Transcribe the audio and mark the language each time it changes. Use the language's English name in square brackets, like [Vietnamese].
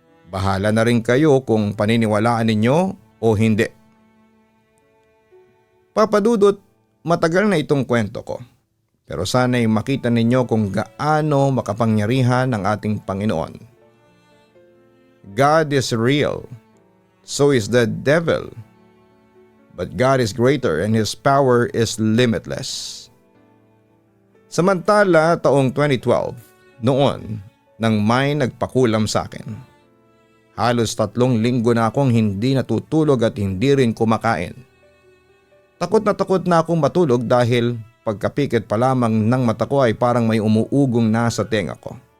[Filipino] Bahala na rin kayo kung paniniwalaan ninyo o hindi. Papa Dudut, matagal na itong kwento ko. Pero sana'y makita ninyo kung gaano makapangyarihan ang ating Panginoon. [English] God is real, so is the devil. But God is greater and His power is limitless. [Filipino] Samantala taong 2012, noon nang may nagpakulam sa akin. Halos 3 linggo na akong hindi natutulog at hindi rin kumakain. Takot na akong matulog dahil pagkapikit pa lamang ng mata ko ay parang may umuugong na sa tenga ko.